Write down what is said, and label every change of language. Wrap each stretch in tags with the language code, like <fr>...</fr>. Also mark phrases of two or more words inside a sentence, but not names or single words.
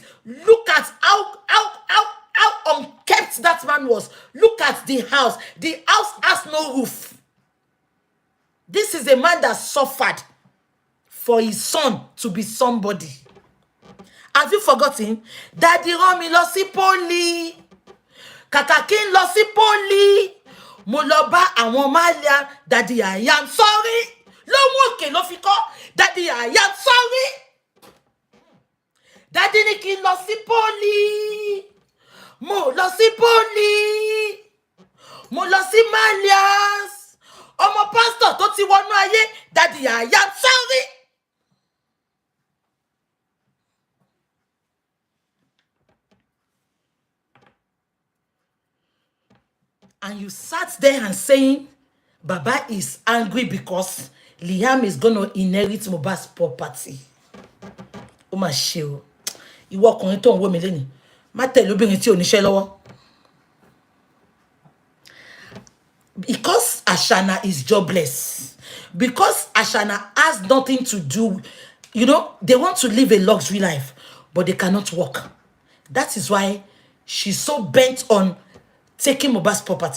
<en>Look at how unkept that man was. Look at the house. The house has no roof. This is a man that suffered for his son to be somebody. Have you forgotten? Daddy Romi</en> <yo>lọ sí poli. Kàkàkí lọ sí poli. Mo lọ bá àwọn Malia.</yo> <en>Daddy, I am sorry.</en> <yo>Lọ́wọ́ òkè ló fi kọ́.</yo> <en>Daddy, I am sorry. Daddy</en> <yo>ní kí n lọ sí poli. Mo lọ sí poli. Mo lọ sí Malias. Ọmọ pastor tó ti wọnú ayé.</yo> <en>Daddy, I am sorry. And you sat there and saying, Baba is angry because Liam is going to inherit Mohbad's property.</en> <yo>Ó mà ṣe o. Ìwọ ọkùnrin tó ń wò mí lẹ́ni. Má tẹ̀lé obìnrin tí ò níṣẹ́ lọ́wọ́.</yo> <en>Because Ashana is jobless. Because Ashana has nothing to do. You know, they want to live a luxury life, but they cannot work. That is why she's so bent on taking Mohbad's property.</en>